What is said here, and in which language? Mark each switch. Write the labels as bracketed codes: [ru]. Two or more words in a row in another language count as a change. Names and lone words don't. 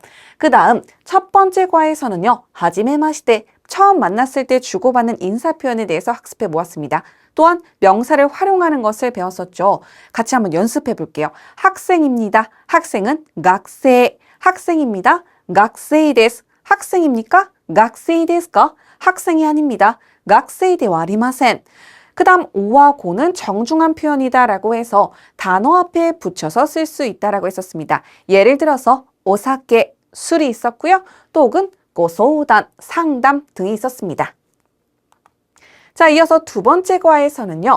[ko] 그 다음 첫 번째 과에서는요. 하지메마시테, 처음 만났을 때 주고받는 인사 표현에 대해서 학습해 보았습니다. 또한 명사를 활용하는 것을 배웠었죠. 같이 한번 연습해 볼게요. 학생입니다. 학생은 학생, 학생입니다. [ja] 학생 です. [ko] 학생입니까? [ja] 학생 ですか? [ko] 학생이 아닙니다. [ja] 학생 ではありません. [ko] 그 다음 오와 고는 정중한 표현이다 라고 해서 단어 앞에 붙여서 쓸 수 있다 라고 했었습니다. 예를 들어서 오사케, 술이 있었고요. 또 혹은 고소우단, 상담 등이 있었습니다. 자, 이어서 두 번째 과에서는요.